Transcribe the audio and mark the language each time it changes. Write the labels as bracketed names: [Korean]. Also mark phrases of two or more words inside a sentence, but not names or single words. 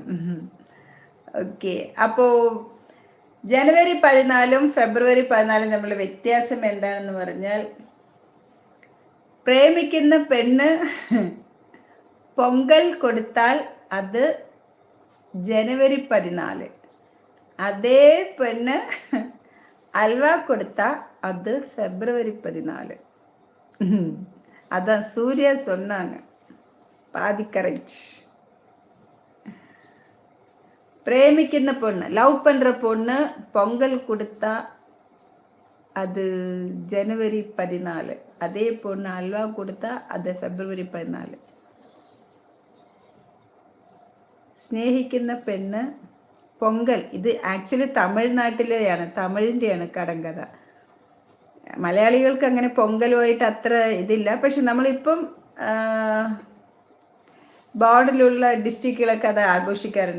[Malayalam] ഓക്കെ, അപ്പോൾ ജനുവരി 14 ഫെബ്രുവരി 14 തമ്മിലുള്ള വ്യത്യാസം എന്താണെന്ന് പറഞ്ഞാൽ, പ്രേമിക്കുന്ന പെണ്ണ് പൊങ്കൽ കൊടുത്താൽ അത് ജനുവരി 14, അതേ പെണ്ണ് അൽവ കൊടുത്താൽ അത് ഫെബ്രുവരി 14. [Tamil] அதான் சூர்யா சொன்னாங்க. பாதி கரெக்ட். பிரேமிக்கிற பொண்ணு, லவ் பண்ணுற பொண்ணு பொங்கல் கொடுத்தா அது ஜனவரி 14, அதே பொண்ணு அல்வா கொடுத்தா அது ഫെബ്രുവരി 14. [Malayalam] സ്നേഹിക്കുന്ന പെണ്ണ് പൊങ്കൽ, ഇത് ആക്ച്വലി തമിഴിൻ്റെയാണ് കടങ്കഥ. മലയാളികൾക്ക് അങ്ങനെ പൊങ്കലുമായിട്ട് അത്ര ഇതില്ല. പക്ഷെ നമ്മളിപ്പം ബോർഡിലുള്ള ഡിസ്ട്രിക്റ്റുകളൊക്കെ അത് ആഘോഷിക്കാറുണ്ട്.